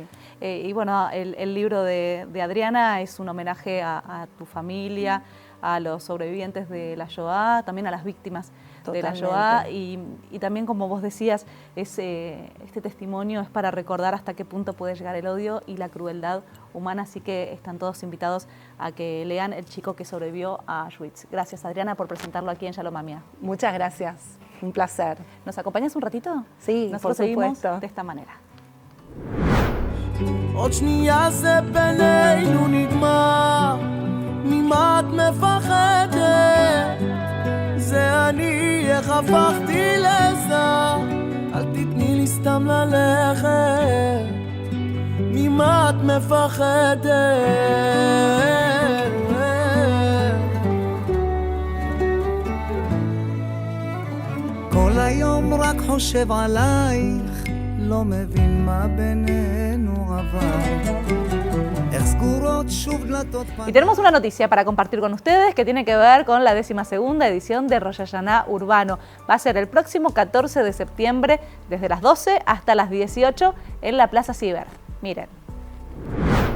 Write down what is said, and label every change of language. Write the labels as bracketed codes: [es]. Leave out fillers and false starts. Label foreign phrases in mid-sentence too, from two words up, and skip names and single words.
[es] y bueno, el libro de Adriana es un homenaje a tu familia, a los sobrevivientes de la Shoah, también a las víctimas de la Shoah y también, como vos decías, este testimonio es para recordar hasta qué punto puede llegar el odio y la crueldad humana, así que están todos invitados a que lean El chico que sobrevivió a Auschwitz. Gracias, Adriana, por presentarlo aquí en Shalom Amia. Muchas gracias, un placer. ¿Nos acompañas un ratito? Sí, nosotros por supuesto. Seguimos de esta manera. [he] עוד שנייה זה בינינו נגמר, ממה את מפחדת? זה אני, איך הפכתי לזר, אל תתני לי סתם ללכת, ממה את מפחדת? כל היום רק חושב עלייך, לא מבין מה בינינו עבר. [es] Y tenemos una noticia para compartir con ustedes que tiene que ver con la 12ª edición de Rosh Hashanah Urbano. Va a ser el próximo 14 de septiembre desde las 12 hasta las 18 en la Plaza Ciber. Miren.